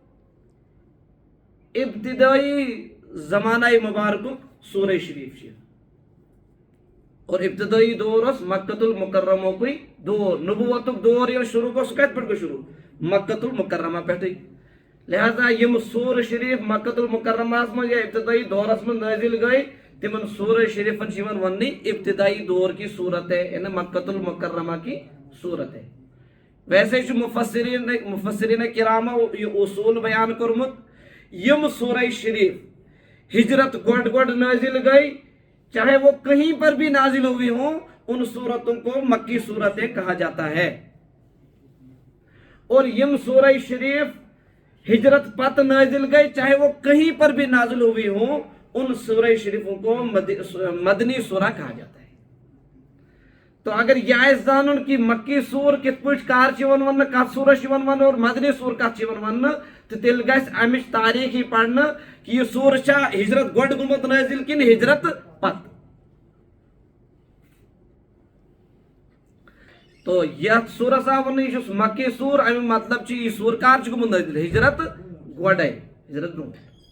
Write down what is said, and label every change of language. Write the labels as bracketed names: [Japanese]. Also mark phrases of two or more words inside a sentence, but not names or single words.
[Kashmiri] ابتدٲئی زمانہ مبارکُک سورہ شریٖف چھُ اور ابتدٲئی دور اوس مکۃ المکرمہُکُے دور. نبوتُک دور ییٚلہِ شروٗع گوٚو سُہ کتہِ پٮ۪ٹھ گوٚو شروٗع مکۃ المکرمہ پٮ۪ٹھٕے. لہذا یِم سورہ شریٖف مکۃ المکرمہس منٛز یا ابتدٲئی دورس منٛز نٲزِل گٔے تِمن سورہ شریٖفن چھُ یِوان وننہٕ [Urdu] ابتدائی دور کی صورت ہے یعنی مکۃ المکرمہ کی صورت ہے. [Kashmiri] ویسے چھُ مفسرین کرامو یہ اصوٗل بیان کوٚرمُت یِم سورہ شریٖف ہجرت گۄڈٕ نازل گئی [Urdu] چاہے وہ کہیں پر بھی نازل ہوئی ہوں ان صورتوں کو مکی صورتیں کہا جاتا ہے. [Kashmiri] اور یم سورہ شریف ہجرت پت نازل گئی [Urdu] چاہے وہ کہیں پر بھی نازل ہوئی ہوں ان سورہ شریفوں کو مدنی سورہ کہا جاتا ہے. [Kashmiri] تو اگر یہ آسہِ زانُن کہ مکی سور کِتھ پٲٹھۍ کر چھِ یِوان وننہٕ کتھ سورس چھِ یِوان وننہٕ اور مدنی سور کتھ چھِ یِوان وننہٕ تہٕ تیٚلہِ گژھِ امِچ تاریٖخ یی پرنہٕ کہ یہ سور چھا ہجرت گۄڈٕ گوٚمُت نازل کِنہٕ ہجرت پتہٕ. تو یتھ سورس آو وننہٕ یہِ چھُ مکی سور امیُک مطلب چھُ یہِ سور کر چھُ گوٚمُت نازل ہجرت گۄڈے ہجرت برونٛٹھ.